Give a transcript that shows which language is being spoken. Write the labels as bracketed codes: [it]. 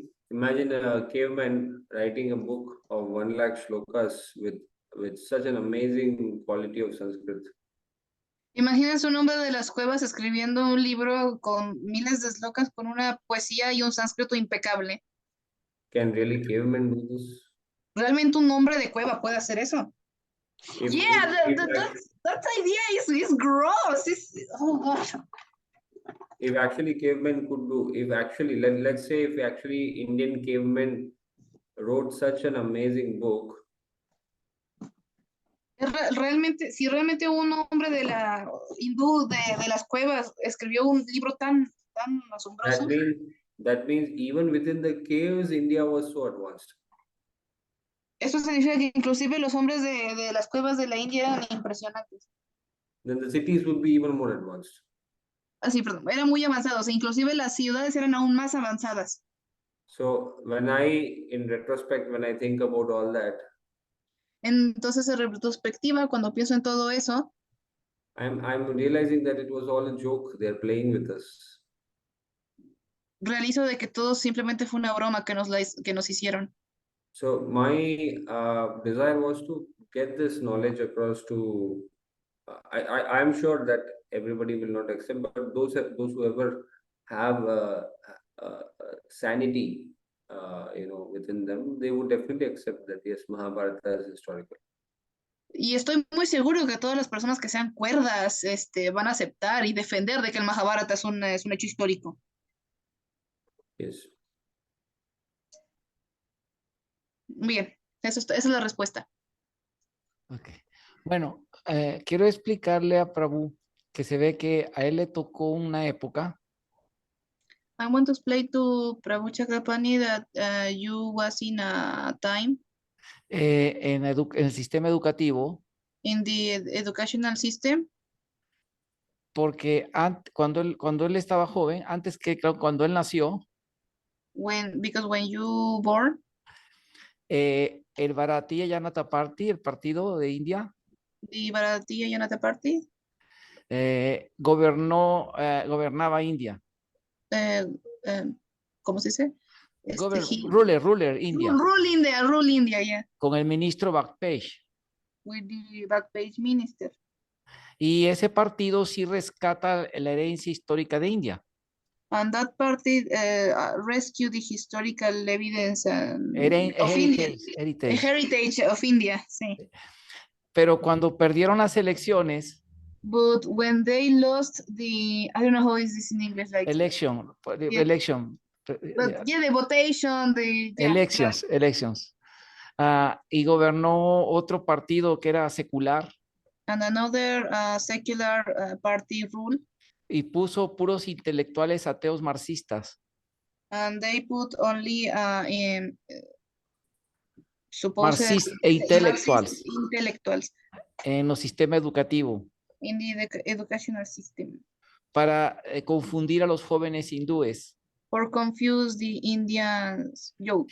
[en] Imagine a caveman writing a book of 1 lakh shlokas with such an amazing quality of Sanskrit. [es] Imagínense un hombre de las cuevas escribiendo un libro con miles de slokas con una poesía y un sánscrito impecable. [en] Can really cavemen do this? [es] ¿Realmente un hombre de cueva puede hacer eso? [en] If, Yeah, if, that idea is gross. Oh gosh. If actually cavemen could do, let's say if actually Indian cavemen wrote such an amazing book. [es] Realmente, si realmente un hombre de la hindú de las cuevas escribió un libro tan asombroso. [en] That means even within the caves, India was so advanced. [es] Eso significa que inclusive los hombres de las cuevas de la India eran impresionantes. [en] Then the cities would be even more advanced. [es] Así, perdón, eran muy avanzados, e inclusive las ciudades eran aún más avanzadas. [en] So when in retrospect, when I think about all that, [es] entonces en retrospectiva, cuando pienso en todo eso, [en] I'm realizing that it was all a joke. They're playing with us. [es] Realizo de que todo simplemente fue una broma que nos hicieron. [en] So my desire was to get this knowledge across to. I'm sure that everybody will not accept, but those who ever have sanity, within them, they would definitely accept that yes, Mahabharata is historical. [es] Y estoy muy seguro que todas las personas que sean cuerdas, van a aceptar y defender de que el Mahabharata es un hecho histórico. [en] Yes. [es] Bien, Esa es la respuesta. [en] Ok. [es] Bueno, quiero explicarle a Prabhu que se ve que a él le tocó una época [en] I want to explain to Prabhu Chakrapani that you was in a time [es] en el sistema educativo, [en] in the educational system [es] porque cuando él estaba joven, antes que cuando él nació, [en] because when you born, [es] el Bharatiya Janata Party, el partido de India, [en] the Bharatiya Janata Party, [es] gobernaba India. eh, ¿cómo se dice? [en] Ruler India, Rule India, yeah, [es] con el ministro Bajpayee. [en] with the Backpage minister. [es] Y ese partido sí rescata la herencia histórica de India. [en] And that party rescued the historical evidence of India, the heritage of India, sí. [es] Pero cuando perdieron las elecciones, [en] But when they lost the, I don't know how is this in English, like election, yeah. election, But yeah, the votation, the yeah, elections. [es] Y gobernó otro partido que era secular [en] and another secular party rule, [es] y puso puros intelectuales ateos marxistas. [en] and they put only in supposed [es] Marxistas e intelectuals [en] intellectuals [es] en los sistemas educativos [en] in the educational system [es] para confundir a los jóvenes hindúes. [en] or confuse the Indians youth.